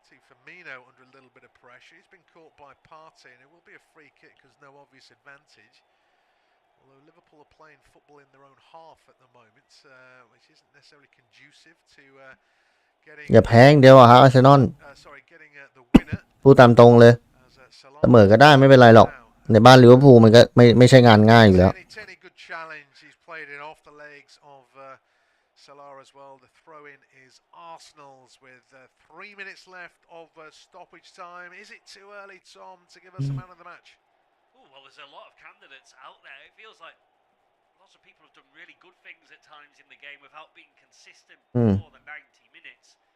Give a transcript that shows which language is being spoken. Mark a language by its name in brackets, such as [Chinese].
[English] Firmino under a little bit of pressure. He's been caught by Partey, and it will be a free kick because no obvious advantage. Although Liverpool are playing football in their own half at the moment, which isn't necessarily conducive to getting. [Thai] อย่าแพ้งเดียวอะครับอาร์เซนอล [English] the winner. [Thai] พูดตามตรงเลยเสมอก็ได้ไม่เป็นไรหรอกในบ้านลิเวอร์พูลมันก็ไม่ใช่งานง่ายอยู่แล้ว [English] Good challenge. He's played it off the legs of Salah as well. The throw-in is Arsenal's with 3 minutes left of stoppage time. Is it too early, Tom, to give us a man of the match? Oh, well, there's a lot of candidates out there. It feels like lots of people have done really good things at times in the game without being consistent for the 90 minutes.